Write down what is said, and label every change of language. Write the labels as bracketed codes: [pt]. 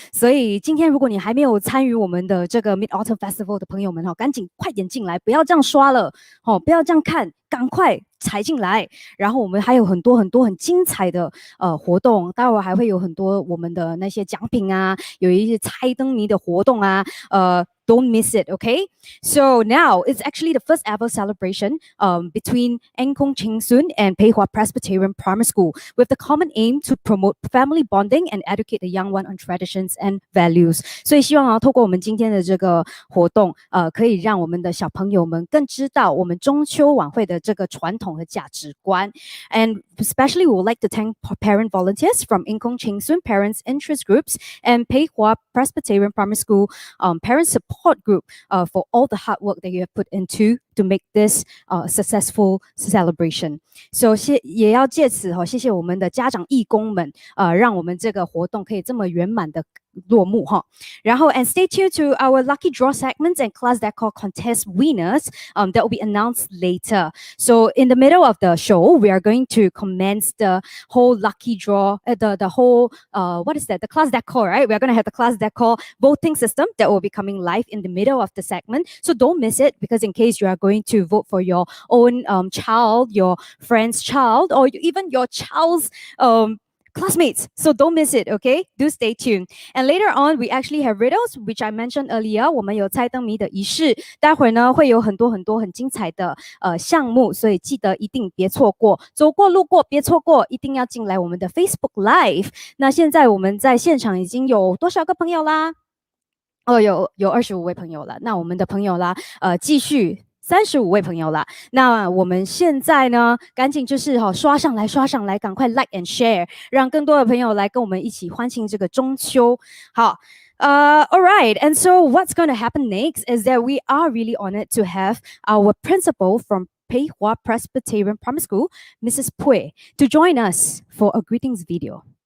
[zh] 所以今天如果你还没有参与我们的这个 Mid-Autumn Festival 的朋友们赶紧快点进来，不要这样刷了不要这样看，赶快踩进来。然后我们还有很多很精彩的活动，待会儿还会有很多我们的那些奖品啊，有一些猜灯谜的活动啊， [en] don't miss it, okay? So now it's actually the first ever celebration between Cheng Soon and Pei Hua Presbyterian Primary School with the common aim to promote family bonding and educate the young one on traditions and values. [zh] 所以希望透过我们今天的这个活动，可以让我们的小朋友们更知道我们中秋晚会的这个传统和价值观。 [en] And especially we would like to thank parent volunteers from Cheng Soon Parents Interest Groups and Pei Hua Presbyterian Primary School Parent Support Group for all the hard work that you have put into to make this successful celebration. So [zh] 也要借此谢谢我们的家长义工们，让我们这个活动可以这么圆满的落幕然后 [en] and stay tuned to our lucky draw segments and class decor contest winners that will be announced later. So in the middle of the show, we are going to commence the whole lucky draw, the whole what is that? The class decor, right? We are going to have the class decor voting system that will be coming live in the middle of the segment. So don't miss it, because in case you are going to vote for your own child, your friend's child, or even your child's classmates. So don't miss it, okay? Do stay tuned. And later on, we actually have riddles, which I mentioned earlier. [zh] 我们有猜灯谜的仪式，待会儿呢会有很多很精彩的项目，所以记得一定别错过，走过路过别错过，一定要进来我们的 Facebook Live。那现在我们在现场已经有多少个朋友啦？有25位朋友了。那我们的朋友啦，继续。35位朋友啦，那我们现在呢，赶紧就是刷上来，赶快 [en] like and share， [zh] 让更多的朋友来跟我们一起欢庆这个中秋。 [en] 好，all right, and so what's going to happen next is that we are really honored to have our principal from Pei Hua Presbyterian Primary School, Mrs. Pui, to join us for a greetings video.